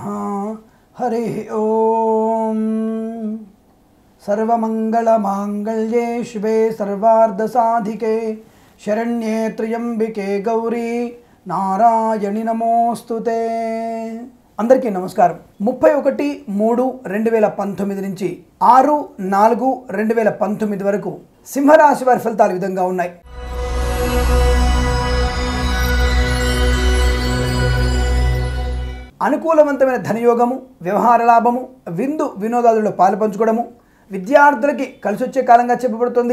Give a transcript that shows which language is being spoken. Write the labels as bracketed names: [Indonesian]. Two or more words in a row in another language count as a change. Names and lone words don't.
[Sanskrit] हरि ओम। सर्वमंगलमांगल्ये शिवे सर्वार्धसाधिके शरण्ये त्र्यंबिके गौरी नारायणि नमोस्तुते। [Telugu] అందరికీ నమస్కారం। 31/3/2019 నుంచి 6/4/2019 వరకు సింహరాశి వారి ఫలితాలు ఈ విధంగా ఉన్నాయి। అనుకూలవంతమైన ధనయోగము, వ్యవహార లాభము, విందు వినోదాలలో పాలుపంచుకోవడము, విద్యార్థులకి కలిసి వచ్చే కాలంగా చెప్పబడుతుంది।